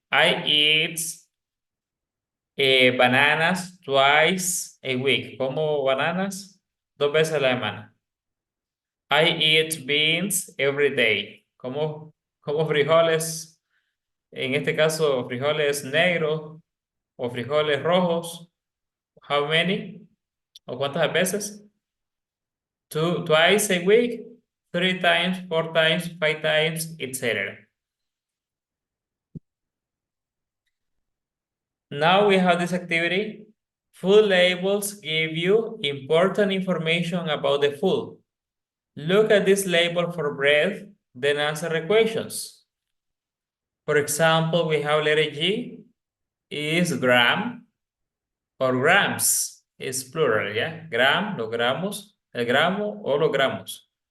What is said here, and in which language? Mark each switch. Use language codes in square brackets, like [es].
[en] I eat bananas twice a week. [es] Como bananas 2 veces a la semana. [en] I eat beans every day. [es] Como frijoles, en este caso frijoles negros o frijoles rojos. [en] How many? [es] ¿O cuántas veces? [en] Twice a week, 3 times, 4 times, 5 times, etc. Now we have this activity. Food labels give you important information about the food. Look at this label for bread, then answer the questions. For example, we have letter G is gram or grams. It's plural, yeah? [es] Gram, los gramos, el gramo o los gramos.